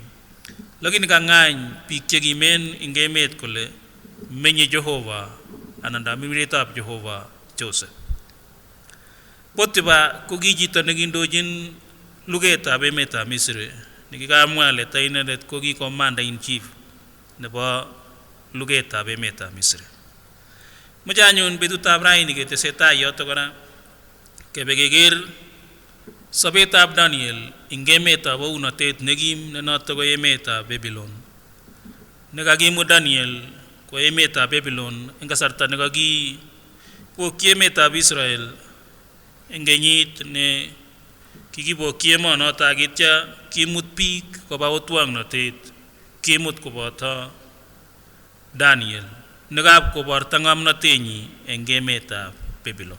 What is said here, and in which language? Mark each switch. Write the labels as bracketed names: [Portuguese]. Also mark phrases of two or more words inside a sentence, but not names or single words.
[Kalenjin] Lakini kang'any biik chekimen ing emet kole menye Jehova anan damimiretab Jehova Joseph. Potiba ko ki chito nekindochin lugetab emetab Misri, nekikamwa le ta inendet ko ki [English] commander in chief [Kalenjin] nebo lugetab emetab Misri. Moche anyun betutab raini ketesetai yoto kora kebe keker sobetab Daniel ing emetab ounotet nekim ne noto ko emetab Babylon. Nekakimu Daniel ko emetab Babylon eng kasarta nekakibokyi emetab Israel eng kenyit ne kikibokyi emonoto akitya kimut biik koba otwang'notet, kimut koboto Daniel nekab koborta ng'omnotenyi eng emetab Babylon.